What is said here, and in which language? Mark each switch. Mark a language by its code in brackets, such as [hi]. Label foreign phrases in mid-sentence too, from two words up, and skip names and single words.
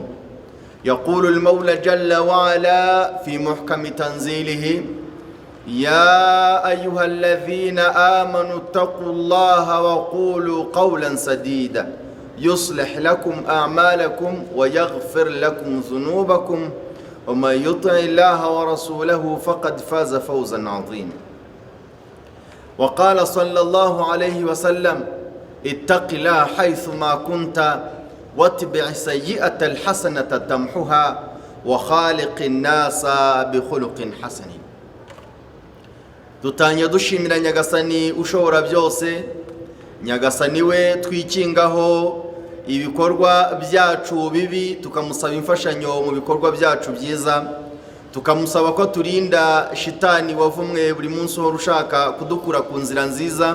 [ar] يقول المولى جل وعلا في محكم تنزيله: يا أيها الذين آمنوا اتقوا الله وقولوا قولا سديدا يصلح لكم أعمالكم ويغفر لكم ذنوبكم ومن يطع الله ورسوله فقد فاز فوزا عظيما. وقال صلى الله عليه وسلم: اتق الله حيثما كنت واتبع سيئة الحسنة تمحها وخالق الناس بخلق حسن. [rw] Dutanya dushimira Nyagasani ushobora byose, Nyagasani we twikingaho ibikorwa byacu bibi, tukamusaba imfashanyo mu bikorwa byacu byiza, tukamusaba ko turinda shitani wavumwe buri munsi ho rushaka kudukura ku nzira nziza.